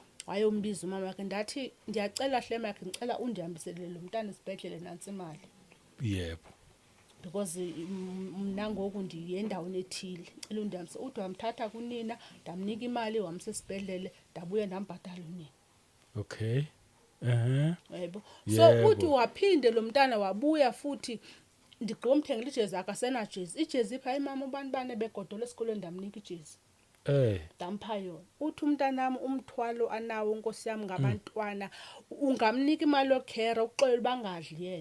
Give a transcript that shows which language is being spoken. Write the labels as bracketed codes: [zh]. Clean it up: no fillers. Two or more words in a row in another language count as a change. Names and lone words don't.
[xh] wayombiza umamakhe ndathi ndiyacela hle makhe ngicela undihambisele lo mntana esibhedlele nantsi imali [zu] yebo [xh] because mna ngoku ndiye endaweni ethile cela undihambise uthi wamthatha kunina ndamnika imali wamse esibhedlele ndabuya ndambhatala unina [en] okay [zu] yebo Yebo. [xh] so uthi waphinde lo mntana wabuya futhi ndigqomthengile ijezi akasena jezi ijezi ipha imama ubani bane begodolo esikolweni ndamnika ijezi dampha yona uthi umntanami umthwalo anawo nkosi yami ngabantwana ungamnika imali yokhera uxolela bangadli yena